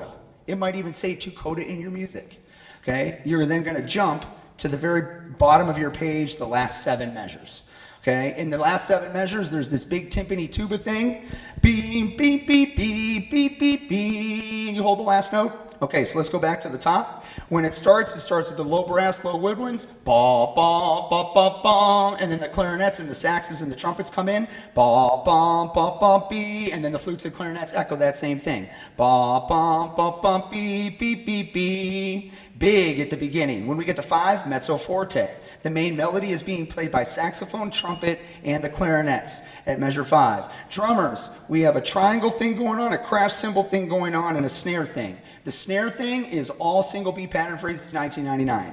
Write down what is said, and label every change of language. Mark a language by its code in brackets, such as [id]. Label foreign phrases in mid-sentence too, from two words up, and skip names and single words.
[en] It might even say 2 coda in your music. Okay, you're then going to jump to the very bottom of your page, the last 7 measures. Okay, in the last 7 measures, there's this big timpani tuba thing. Beep, beep, beep, beep, beep, beep, beep. And you hold the last note. Okay, so let's go back to the top. When it starts with the low brass, low woodwinds. Ba, ba, ba, ba, ba. And then the clarinets and the saxes and the trumpets come in. Ba, ba, ba, ba, bee. And then the flutes and clarinets echo that same thing. Ba, ba, ba, ba, bee, beep, beep, bee. Big at the beginning. When we get to 5, mezzo forte. The main melody is being played by saxophone, trumpet, and the clarinets at measure 5. Drummers, we have a triangle thing going on, a crash cymbal thing going on, and a snare thing. The snare thing is all single beat pattern phrases 1999.